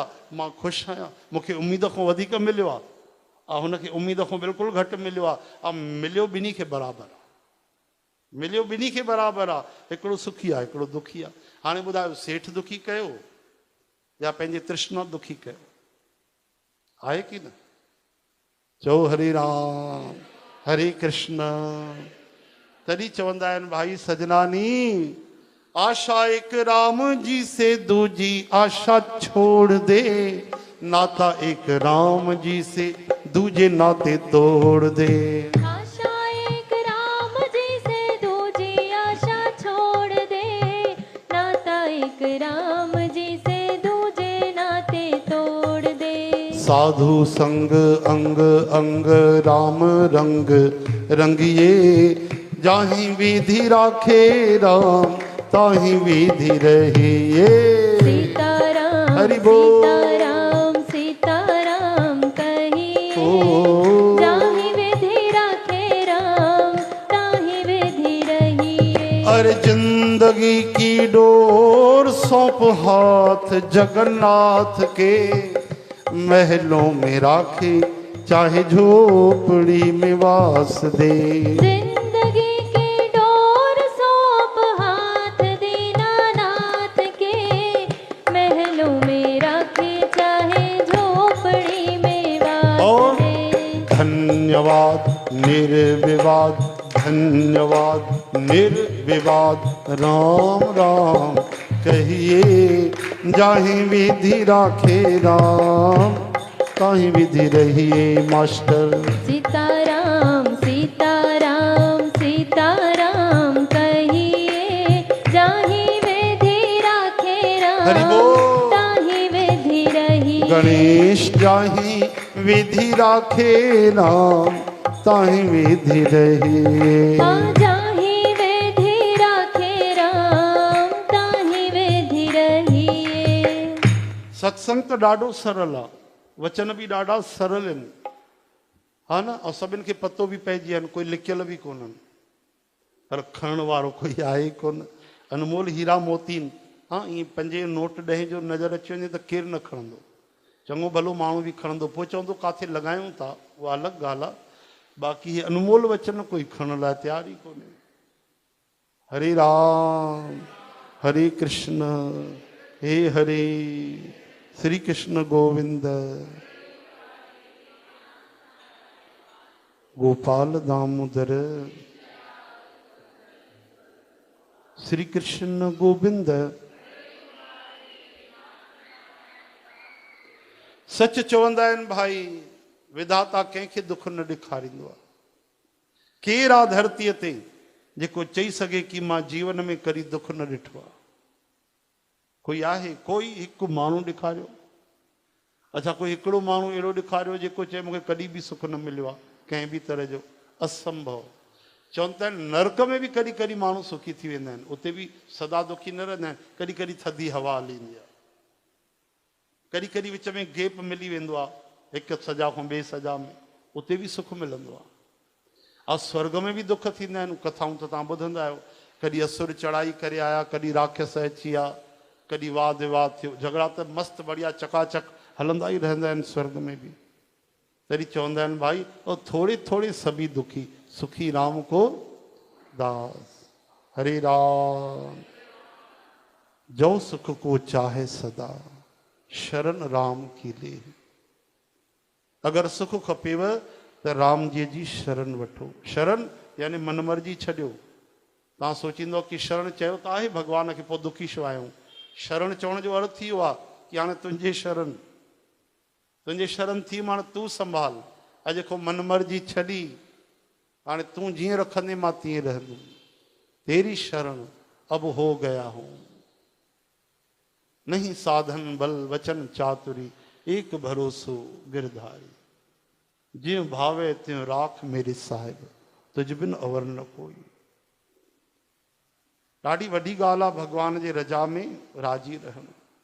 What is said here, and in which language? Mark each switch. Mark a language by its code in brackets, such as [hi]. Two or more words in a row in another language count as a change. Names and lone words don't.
[sd] मां ख़ुशि आहियां, मूंखे उमेद खां वधीक मिलियो आहे ऐं हुनखे उमेद खां बिल्कुलु घटि मिलियो आहे। ऐं मिलियो ॿिन्ही खे बराबरि आहे, मिलियो ॿिन्ही खे बराबरि आहे। हिकिड़ो सुखी आहे, हिकिड़ो दुखी आहे। हाणे ॿुधायो, सेठ दुखी कयो या पंहिंजे तृष्णा दुखी कयो? आहे की न? चओ हरे राम, हरे कृष्ण। तॾहिं चवंदा आहिनि भाई सजनानी, [hi] आशा एक राम जी से दूजी आशा छोड़ दे, नाता एक राम जी से दूजे नाते तोड़ दे। आशा एक राम जी से दूजी आशा छोड़ दे, नाता एक राम जी से दूजे नाते तोड़ दे। साधु संग अंग अंग राम रंग रंगिए, जाहि विधि राखे राम ताहि विधि रहिए। सीताराम हरि बोल। सीताराम सीताराम कहिए, जाहि विधि राखे राम ताहि विधि रहिए। अरे जिंदगी की डोर सौंप हाथ जगन्नाथ के, महलों में राखे चाहे झोपड़ी में वास दे। जिंदगी की डोर सौंप हाथ दीनानाथ के, महलों में राखे चाहे झोपड़ी में वास दे। धन्यवाद निर्विवाद, धन्यवाद निर्विवाद, राम राम कहिए, जाहि विधि राखे राम ताहि विधि रहिए। मास्टर सीताराम सीताराम सीताराम कहिए, जाहि विधि राखे राम ताहि विधि रहिए। गणेश जाहि विधि राखे राम ताहि विधि रहिए। जाहि विधि राखे राम ताहि विधि रहिए। [sd] सत्संग तो ॾाढो सरल आहे, वचन भी ॾाढा सरल आहिनि, हा न। ऐं सभिनि खे पतो बि पइजी आहिनि, कोई लिकियल बि कोन्हनि, पर खणण वारो कोई आहे ई कोन। अनमोल हीरा मोती, हा ईअं 5 नोट 10 जो नज़र अची वञे त केरु न खणंदो। चङो भलो माण्हू बि खणंदो, पोइ चवंदो काथे लॻायूं था, उहा अलॻि ॻाल्हि आहे। बाक़ी हे अनमोल वचन कोई खणण लाइ तयार ई कोन्हे। हरे राम हरे कृष्ण हे हरे, श्री कृष्ण गोविंद, गोपाल दामोदर, श्री कृष्ण गोविंद। सच चवंदा आहिनि भाई, विधाता कंहिंखे दुख न ॾेखारींदो आहे। केरु आहे धरतीअ ते जेको चई सघे कि मां जीवन में कॾहिं दुख न ॾिठो आहे? कोई आहे? कोई हिकु माण्हू ॾेखारियो। अच्छा, कोई हिकिड़ो माण्हू अहिड़ो ॾेखारियो जेको चए मूंखे कॾहिं बि सुख न मिलियो आहे कंहिं बि तरह जो? असंभव। चवनि था नरक में बि कॾहिं कॾहिं माण्हू सुखी थी वेंदा आहिनि, उते बि सदा दुखी न रहंदा आहिनि। कॾहिं कॾहिं थधी हवा हलींदी आहे, कॾहिं कॾहिं विच में गैप मिली वेंदो आहे हिकु सजा खां ॿिए सजा में, उते बि सुख मिलंदो आहे। और स्वर्ग में भी दुख थींदा आहिनि, कथाऊं त तव्हां ॿुधंदा आहियो। कॾहिं असुर चढ़ाई करे आया, कॾहिं राक्षस अची विया, कॾहिं वाद विवाद थियो, झगड़ा त मस्तु बढ़िया चकाचक हलंदा ई रहंदा आहिनि स्वर्ग में भी। तॾहिं चवंदा आहिनि भाई [hi] और थोड़े थोड़े सभी दुखी, सुखी राम को दास। हरे राम जो सुख को चाहे सदा, शरण राम की ले। [sd] अगर सुख खपेव त राम जी शरण वठो। शरण यानी मन मर्जी छॾियो। तव्हां सोचींदो कि शरण चयो त आहे भॻवान खे, पोइ दुखी छो आहियूं? शरण चवण जो अर्थ इहो आहे कि हाणे तुंहिंजे शरण थी, हाणे तूं संभाल। अॼु को मन मर्जी छॾी, हाणे तूं जीअं रखंदे मां तीअं रहंदुमि। [hi] तेरी शरण अब हो गया हूं, नहीं साधन बल वचन चातुरी, एक भरोसो गिरधारी। ज्यों भावे त्यों राख मेरे साहिब, तुझ बिन अवर न कोई। [sd] ॾाढी वॾी ॻाल्हि आहे भॻवान जे रजा में राजी रहणु।